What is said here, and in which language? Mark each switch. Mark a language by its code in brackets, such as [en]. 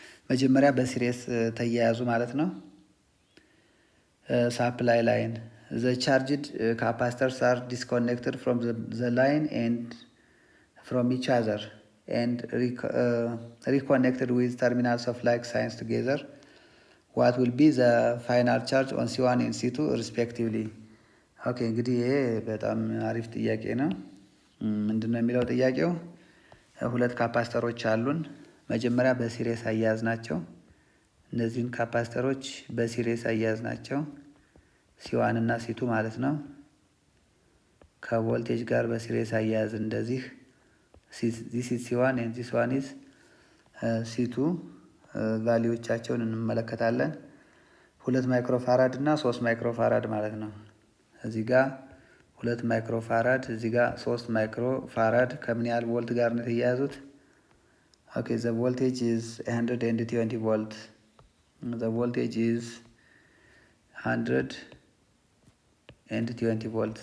[am] መጀመሪያ በሲሪየስ ተያያዙ ማለት ነው። [en] ሳፕላይ ላይን the charged capacitors are disconnected from the line and from each other and reconnected with terminals of like signs together. What will be the final charge on C1 and C2 respectively? [am] ኦኬ እንግዲህ ይሄ በጣም አሪፍ ጥያቄ ነው። ምንድነው የሚለው ጥያቄው? ሁለት ካፓስተሮች አሉን። መጀመሪያ በሲሪየስ አያያዝ ናቸው። እነዚህን ካፓስተሮች በሲሪየስ አያያዝ ናቸው። C1 እና C2 ማለት ነው። ከቮልቴጅ ጋር በሲሪየስ አያያዝ እንደዚህ [en] this is C1 and this one is C2 [am] ቫልዩዎቻቸውን እንመለከታለን። 2 ማይክሮፋራድ እና 3 ማይክሮፋራድ ማለት ነው። እዚህ ጋር 2 ማይክሮፋራድ፣ እዚህ ጋር 3 ማይክሮፋራድ ከምን ያህል ቮልት ጋር ነው የተያያዙት? [en] ኦኬ the voltage is 120 volt. The voltage is 120 volt.